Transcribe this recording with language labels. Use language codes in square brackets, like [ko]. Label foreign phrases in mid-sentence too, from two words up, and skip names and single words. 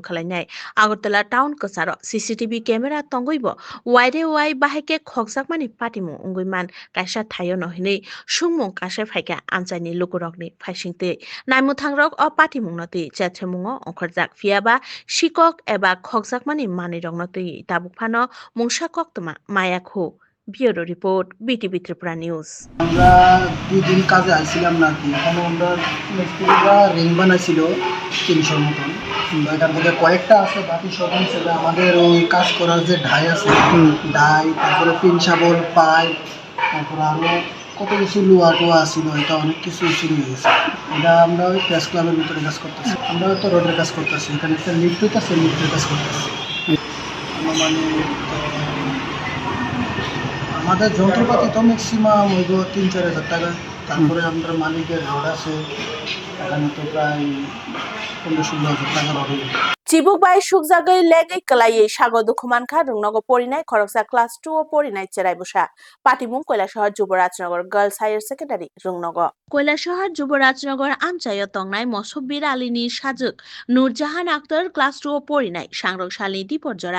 [trp] khlainai Agartala town kasaro CCTV camera tongoibo wide wide bahake khokjakmani patimung unguiman kaisa thayo no hini sungmung kasai phaika amchani lukurokni phaisingte naimuthangrok o patimung noti chatremungo ongkhorjak fiaba sikok eba khokjakmani manirok noti tabukphano mungsa koktoma mayakhu bureau report BTV Tripura News. [bn] আমরা 2 দিন কাজে আইছিলাম নাকি, এখানে আমরা মিস্ত্রিরা রিং বানাইছিল 300 মতন। এখান থেকে কয়েকটা আছে, বাকি সব ছিল আমাদের ওই কাজ করার যে ঢাই আছে, ঢাই, তারপরে পিন শাবল, পাইপ, তারপরে আরও কত কিছু লোয়া টোয়া আসছিল, এটা অনেক কিছু শুরু হয়ে গেছে। এটা আমরা ওই প্রেস ক্লাবের ভিতরে কাজ করতেছি, আমরা হয়তো রোডের কাজ করতেছি, এখানে একটা লিফট হইতেছে, লিফটের কাজ করতেছি। মানে আমাদের যন্ত্রপাতি তো ম্যাক্সিমাম হইব 3-4 হাজার টাকা। তারপরে আমরা মালিকের রড আছে, এখানে তো প্রায় 15-16 হাজার টাকা রড হইব। [trp] Chibuk bai sukjagai legai kalai sago dukhumankha rungnogo porinai khoroksa class 2 o porinai cherai busa patimung Koilashahar Juborajnagar Girls Higher Secondary rungnogo Koilashahar Juborajnagar amchayo tongnai Mosobbir Alini sajuk Nurjahan Akhtar class 2 o porinai sangrok salni diporjora